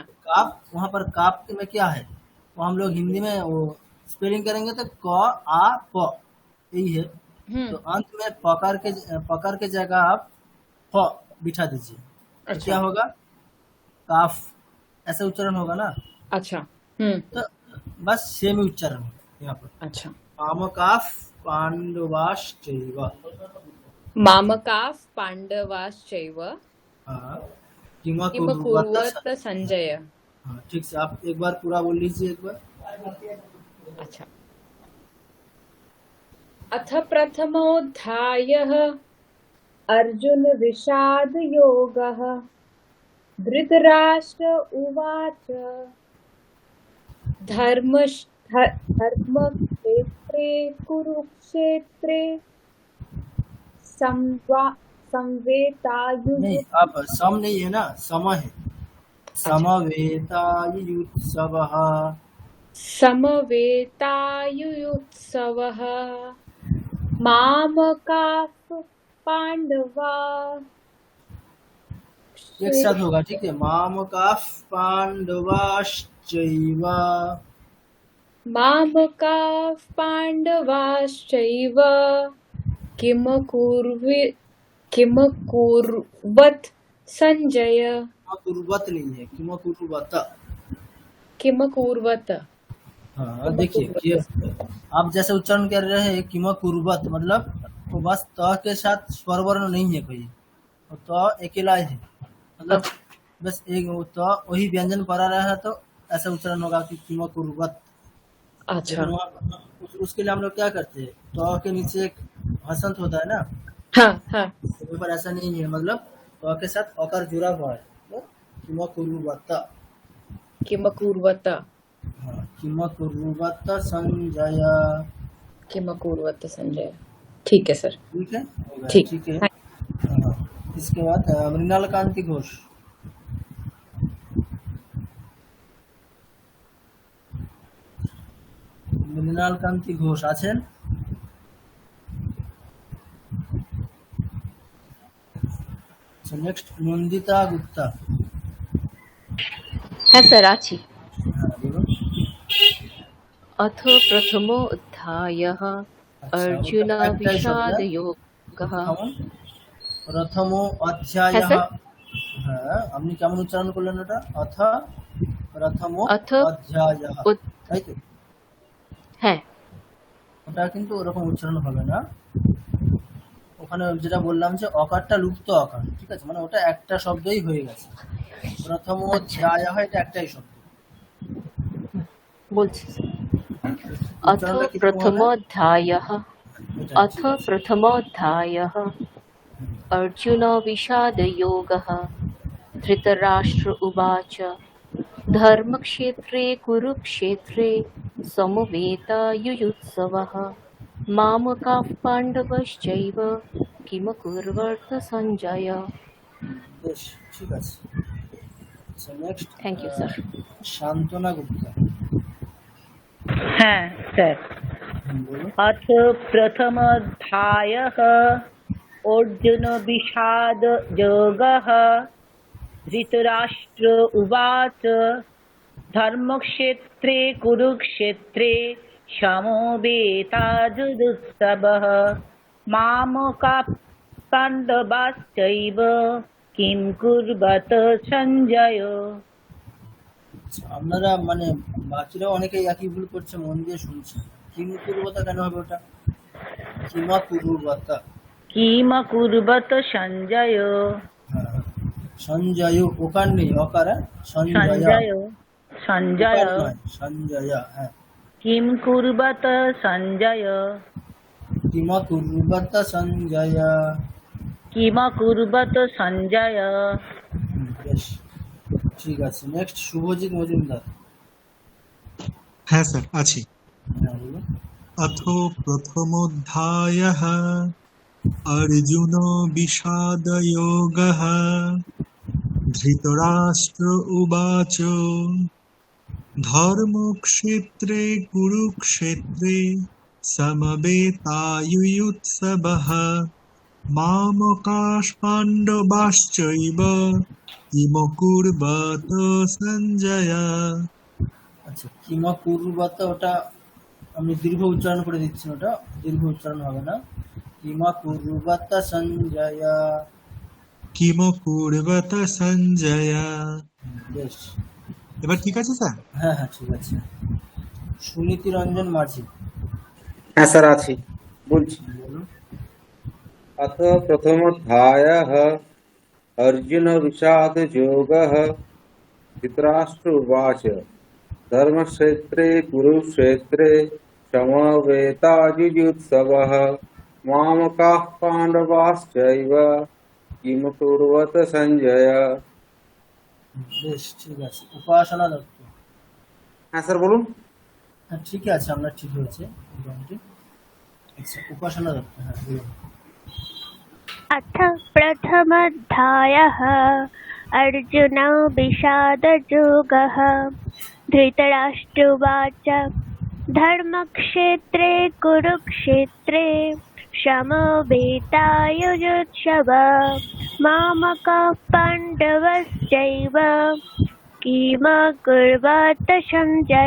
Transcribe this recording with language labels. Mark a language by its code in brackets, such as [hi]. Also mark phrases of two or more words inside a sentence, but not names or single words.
[hi] काप, वहाँ पर काप में क्या है, वो हम लोग हिंदी में वो स्पेलिंग करेंगे तो क आ प यही है। तो अंत में पकड़ के जगह आप फ बिठा दीजिए। तो क्या होगा, काफ ऐसा उच्चारण होगा ना। अच्छा। तो बस सेम उच्चारण है यहाँ पर। अच्छा। [sa] मामकाफ पांडवाश्चैव। मामकाफ पांडवाश्चैव [hi] हाँ, [sa] किम कुर्वत संजय। [hi] हाँ ठीक से, आप एक बार पूरा बोल लीजिए एक बार। अच्छा। [sa] अथ प्रथमोऽध्यायः अर्जुन विषाद योगः। धृतराष्ट्र उवाच धर्मक्षेत्रे कुरुक्षेत्रे संवेतायुः। [hi] नहीं, आप सम नहीं है ना, सम है। [sa] समवेतायुत्सवः। समवेतायुत्सवः मामकाः पांडवा। [hi] एक साथ होगा, ठीक है। [sa] मामकाः पांडवाश्चैव। मामकाः पांडवाश्चैव किम कुर्वत संजय। [hi] कुर्वत नहीं है, [sa] किम कुर्वत। किम कुर्वत। [hi] हाँ देखिए, आप जैसे उच्चारण कर रहे हैं [sa] किम कुर्वत, [hi] मतलब वो बस त के साथ स्वर वर्ण नहीं है कोई, तो अकेला है। मतलब बस एक तो वही व्यंजन पड़ा रहा है तो ऐसा उच्चारण होगा कि [sa] किम कुर्वत। [hi] अच्छा। उसके लिए हम लोग क्या करते हैं, तो के नीचे एक हसंत होता है ना। हाँ हाँ। तो पर ऐसा नहीं है, मतलब तो के साथ अकार जुड़ा हुआ है, तो [sa] किम कुर्वत। किम कुर्वत। [hi] हाँ, [sa] किम कुर्वत संजय। किम कुर्वत संजय। [hi] ठीक है सर। ठीक है, ठीक। ठीक है। हाँ, इसके बाद मृणाल कांति घोष। [bn] মৃণাল কান্তি ঘোষ আছেন? নেক্সট নন্দিতা গুপ্তা। হ্যাঁ স্যার আছি। হ্যাঁ বলুন। [sa] अथ प्रथमोऽध्यायः अर्जुन विषाद योगः। [bn] প্রথম অধ্যায়। হ্যাঁ, আপনি কেমন উচ্চারণ করলেন ওটা? অথ প্রথম অধ্যায়, তাই তো? হ্যাঁ, ওটা কিন্তু ওরকম উচ্চারণ হবে না। ওখানে যেটা বললাম যে অকারটা লুপ্ত অকার, ঠিক আছে, মানে ওটা একটা শব্দই হয়ে গেছে। প্রথম অধ্যায় হয়, এটা একটাই শব্দ। [sa] বলছি अथ प्रथमोऽध्यायः अर्जुन विषादयोगः। धृतराष्ट्र उवाच धर्मक्षेत्रे कुरुक्षेत्रे समवेतायुयुत्सवः मामकाः पाण्डवश्चैव किम कुर्वत संजय। [bn] বেশ, ঠিক আছে। নেক্সট, [en] thank you sir. [bn] শান্তনা গুপ্তা। হ্যাঁ স্যার। বলুন। [sa] अथ प्रथमोऽध्यायः अर्जुन विषाद योगः। धृतराष्ट्र उवाच धर्मक्षेत्रे कुरुक्षेत्रे समवेतायुयुत्सवः मामकाः पाण्डवाश्चैव किं कुर्वत सञ्जय [bn] আচ্ছা, আপনারা মানে বাকিরা অনেকেই একই ভুল করছে, মন দিয়ে শুনছেন। [sa] কিম কুরুবতা [bn] কেন হবে ওটা? [sa] কিমা কুরুবতা। किमकुर्वत सञ्जय [bn] হ্যাঁ, সঞ্জয় ওকার নেই, অকার, হ্যাঁ? সঞ্জয়া [sa] सञ्जय सञ्जय [bn] ওকার নয়, সঞ্জয়া। হ্যাঁ, [sa] किं कुर्वत सञ्जय কিমা কুরুবতা সঞ্জয়া। किमकुर्वत सञ्जय [bn] বেশ, ঠিক আছে। নেক্সট শুভজিৎ মজুমদার। হ্যাঁ স্যার আছি। হ্যাঁ, বলুন। [sa] अथ प्रथमोऽध्यायः अर्जुन विषादयोगः धृतराष्ट्र उवाच धर्मक्षेत्रे कुरुक्षेत्रे समवेतायुयुत्सवः मामकाः पाण्डवाश्चैव किमकुर्वत सञ्जय। [bn] আচ্ছা, [sa] কিমা কুরুবতা [bn] ওটা আমি দীর্ঘ উচ্চারণ করে দিচ্ছি, ওটা দীর্ঘ উচ্চারণ হবে না। [sa] কিমা কুরুবতা সঞ্জয়া। কিমকুর্বত সঞ্জয়। [bn] বেশ, এবার ঠিক আছে স্যার? হ্যাঁ হ্যাঁ, ঠিক আছে। সুনীতি রঞ্জন মাঝি। হ্যাঁ স্যার আছি, বলছি। বলুন। [sa] अथ प्रथमोऽध्यायः अर्जुन विषादयोगः धृतराष्ट्र उवाच धर्मक्षेत्रे कुरुक्षेत्रे समवेतायुयुत्सवः मामकाः पाण्डवाश्चैव किम कुर्वत सञ्जय। [bn] বেশ, ঠিক আছে। উপাসনা দত্ত। হ্যাঁ স্যার বলুন। হ্যাঁ, ঠিক আছে, আমরা ঠিক হয়েছে মোটামুটি। আচ্ছা, উপাসনা দত্ত। হ্যাঁ, বলুন। [sa] अथ प्रथमोऽध्यायः अर्जुन विषादयोगः धृतराष्ट्रोवाच धर्मक्षेत्रे कुरुक्षेत्रे समवेतायुयुत्सवः मामकाः पाण्डवश्चैव किमकुर्वत सञ्जय।